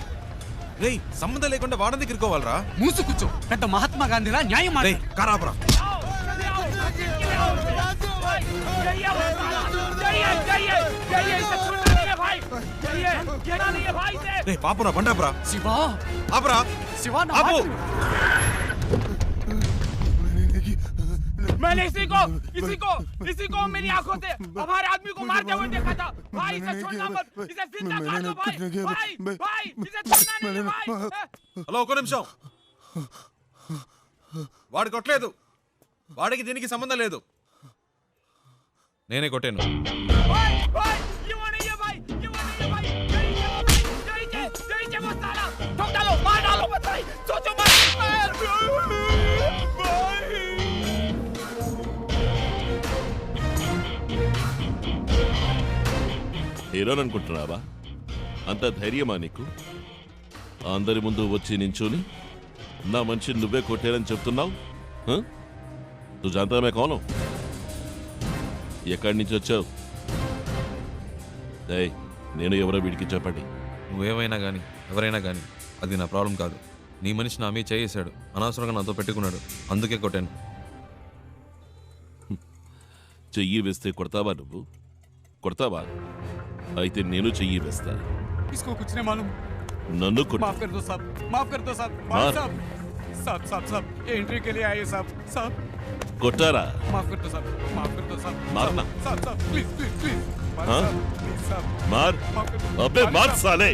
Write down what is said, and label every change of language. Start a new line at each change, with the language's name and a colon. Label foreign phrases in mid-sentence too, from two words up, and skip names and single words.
Telugu: రే సంబంధం లేకుండా వాడని దగ్గర ఇరుకోవాలరా మూసు కూర్చో పెద్ద మహాత్మా గాంధీలా న్యాయం రే కారాపరా రే పాపురా బండాపురా శివా ఆపరా శివా ఆపు
Hindi: मैंने इसी को मेरी आंखों से हमारे आदमी को मारते हुए देखा था भाई इसे छोड़ना मत इसे जिंदा मार दो भाई इसे छोड़ना नहीं भाई
Telugu: హలో ఒక నిమిషం వాడు కొట్టలేదు వాడికి దీనికి సంబంధం లేదు నేనే కొట్టాను
Hindi: ये वो नहीं है भाई यही वो साला ठोक डालो मार डालो मत भाई सोचो मत
Telugu: హీరోననుకుంటున్నావా అంత ధైర్యమా నీకు అందరి ముందు వచ్చి నించోని నా మనిషి నువ్వే కొట్టారని చెప్తున్నావు నువ్వు జాంతా కోను ఎక్కడి నుంచి వచ్చావు నేను ఎవరో వీడికి చెప్పండి నువ్వేమైనా కానీ ఎవరైనా కానీ అది నా ప్రాబ్లం కాదు నీ మనిషి నా మీద చేసాడు అనవసరంగా నాతో పెట్టుకున్నాడు అందుకే కొట్టాను చెయ్యి వేస్తే కొడతావా నువ్వు కొడతావా అయితే నేను చెయ్యి వేస్తా
Hindi: इसको कुछ नहीं मालूम
Telugu: నన్ను
Hindi: माफ कर दो साहब माफ कर दो साहब साहब ये एंट्री के लिए आए साहब
Telugu: కొట్టారా
Hindi: माफ कर दो साहब मारना साहब प्लीज हाँ? साहब मार अबे मार साले